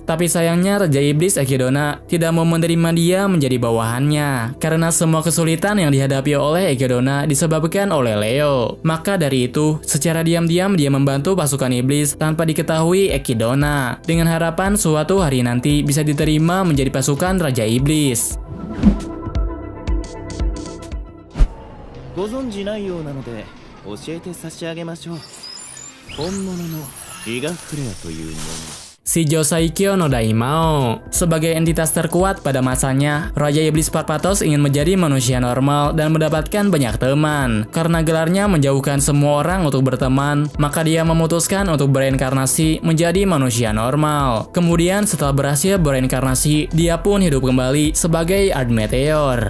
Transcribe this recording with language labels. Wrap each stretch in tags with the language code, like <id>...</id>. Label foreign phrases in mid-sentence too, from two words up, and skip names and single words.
<id>Tapi sayangnya Raja Iblis Ekidona tidak mau menerima dia menjadi bawahannya karena semua kesulitan yang dihadapi oleh Ekidona disebabkan oleh Leo. Maka dari itu, secara diam-diam dia membantu pasukan iblis tanpa diketahui Ekidona, dengan harapan suatu hari nanti bisa diterima menjadi pasukan Raja Iblis.</id> <ja>ご存じないようなので教えて差し上げましょう。本物のイガフレアというもの。</ja> <id>Shijo Saikyo no Daimao. Sebagai entitas terkuat pada masanya, Raja Iblis Parpatos ingin menjadi manusia normal dan mendapatkan banyak teman. Karena gelarnya menjauhkan semua orang untuk berteman, maka dia memutuskan untuk bereinkarnasi menjadi manusia normal. Kemudian setelah berhasil bereinkarnasi, dia pun hidup kembali sebagai Ard Meteor.</id>